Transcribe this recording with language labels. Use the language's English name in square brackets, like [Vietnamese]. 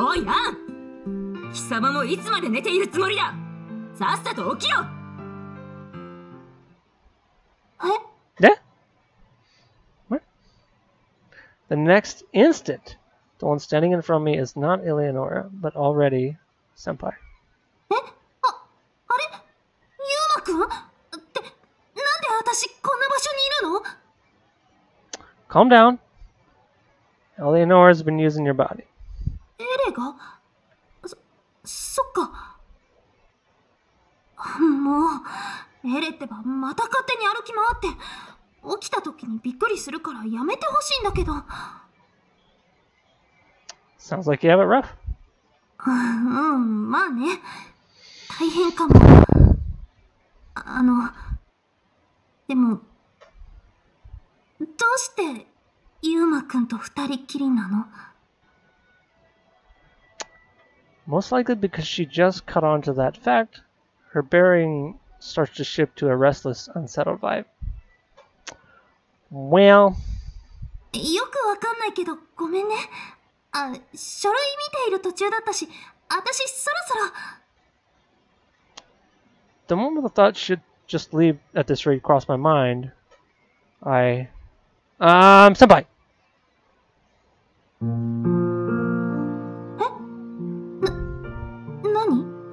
[Japanese] おいアン、貴様もいつまで寝ているつもりだ。さっさと起きろ。 [English] Yeah? What? The next instant, the one standing in front of me is not Eleonora, but already Senpai. [Japanese] あれユーマくんってなんで私こんな場所にいるの？ [English] Calm down. Eleonora's been using your body. [Japanese] エレが？そっか。もうエレってばまた勝手に歩き回って起きた時にびっくりするからやめてほしいんだけど。 [English] Sounds like you have it rough. [Japanese] まあね、大変かも。でもどうしてユーマくんと二人っきりなの？ [English] Most likely because she just caught on to that fact. Her bearing starts to shift to a restless, unsettled vibe. Well... [Japanese] よくわかんないけどごめんね。書類見ている途中だったし、私そろそろ。 [English] The moment the thought should just leave at this rate crossed my mind, Senpai! [Japanese] 何？